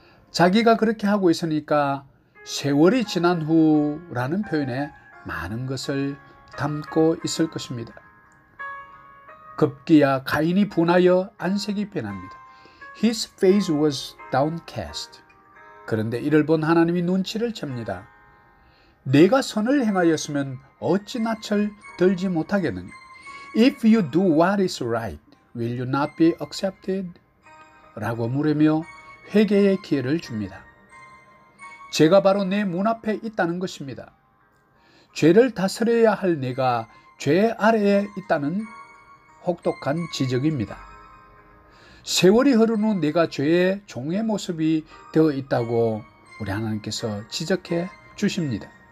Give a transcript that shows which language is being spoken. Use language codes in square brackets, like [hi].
[ko] 자기가 그렇게 하고 있으니까 세월이 지난 후라는 표현에 많은 것을 담고 있을 것입니다. 급기야 가인이 분하여 안색이 변합니다. [en] His face was downcast. [ko] 그런데 이를 본 하나님이 눈치를 챕니다. 내가 선을 행하였으면 어찌 낯을 들지 못하겠느냐. [en] If you do what is right, will you not be accepted? [ko] 라고 물으며 회개의 기회를 줍니다. 죄가 바로 내 문 앞에 있다는 것입니다. 죄를 다스려야 할 내가 죄 아래에 있다는 혹독한 지적입니다. 세월이 흐른 후 내가 죄의 종의 모습이 되어 있다고 우리 하나님께서 지적해 주십니다.